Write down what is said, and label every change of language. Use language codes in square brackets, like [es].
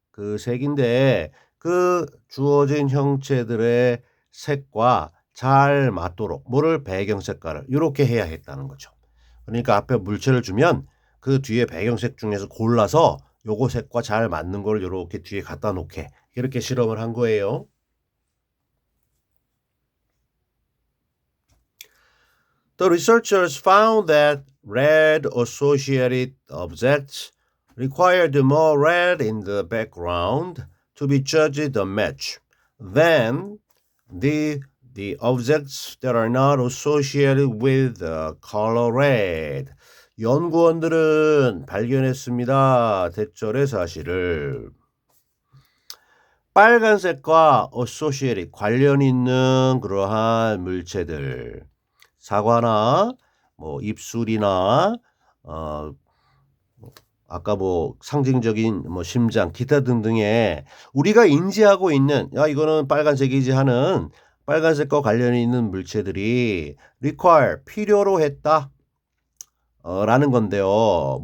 [ko] 그 색인데 그 주어진 형체들의 색과 잘 맞도록 뭐를? 배경 색깔을 이렇게 해야 했다는 거죠. 그러니까 앞에 물체를 주면 그 뒤에 배경색 중에서 골라서 요거 색과 잘 맞는 걸 요렇게 뒤에 갖다 놓게 이렇게 실험을 한 거예요. [en] The researchers found that red associated objects required more red in the background to be judged a match than the objects that are not associated with the color red. [ko] 연구원들은 발견했습니다. 대절의 사실을. 빨간색과 associated 관련 있는 그러한 물체들. 사과나 뭐 입술이나 아까 뭐 상징적인 뭐 심장, 기타 등등의 우리가 인지하고 있는 야 이거는 빨간색이지 하는 빨간색과 관련이 있는 물체들이 require 필요로 했다 라는 건데요.